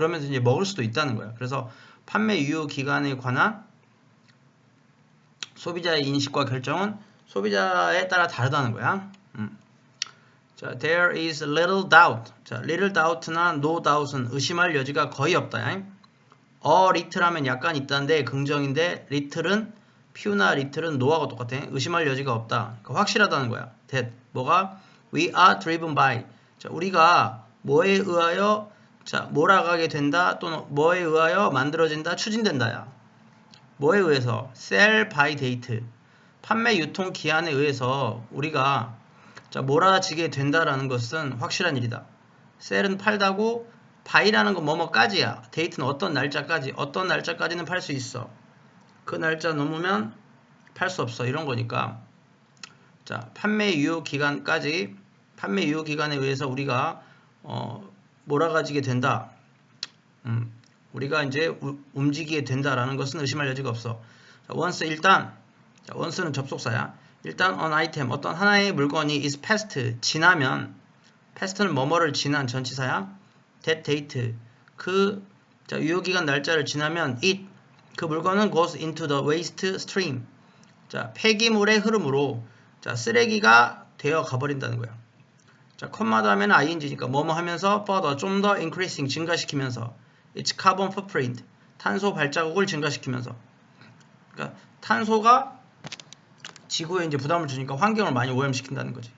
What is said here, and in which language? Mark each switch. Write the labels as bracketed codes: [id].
[ko] 그러면서 이제 먹을 수도 있다는 거야. 그래서 판매 유효 기간에 관한 소비자의 인식과 결정은 소비자에 따라 다르다는 거야. 자, [en] there is little doubt. [ko] 자, little doubt나 no doubt은 의심할 여지가 거의 없다. little하면 약간 있다인데 긍정인데 little은 few나 little은 no하고 똑같아. 의심할 여지가 없다. 그러니까 확실하다는 거야. [en] that [ko] 뭐가 [en] we are driven by. [ko] 자, 우리가 뭐에 의하여 몰아가게 된다 또는 뭐에 의하여 만들어진다 추진된다야. 뭐에 의해서? [en] sell by date. [ko] 판매 유통 기한에 의해서 우리가 몰아지게 된다라는 것은 확실한 일이다. sell은 팔다고 buy라는 건 뭐뭐까지야. date는 어떤 날짜까지, 어떤 날짜까지는 팔 수 있어. 그 날짜 넘으면 팔 수 없어. 이런 거니까. 자, 판매 유효 기간까지, 판매 유효 기간에 의해서 우리가 몰아가지게 된다. 우리가 이제 움직이게 된다라는 것은 의심할 여지가 없어. 자, once 일단, 자, once는 접속사야. 일단 an item, 어떤 하나의 물건이 is past, 지나면, past는 뭐뭐를 지난 전치사야. [en] that date, [ko] 유효기간 날짜를 지나면 [en] it, [ko] 그 물건은 [en] goes into the waste stream. [ko] 자, 폐기물의 흐름으로 쓰레기가 되어 가버린다는 거야. 자, 컴마 다음에는 ing니까 뭐뭐 하면서 further, 좀 더 increasing, 증가시키면서 its carbon footprint, 탄소 발자국을 증가시키면서. 그러니까 탄소가 지구에 이제 부담을 주니까 환경을 많이 오염시킨다는 거지.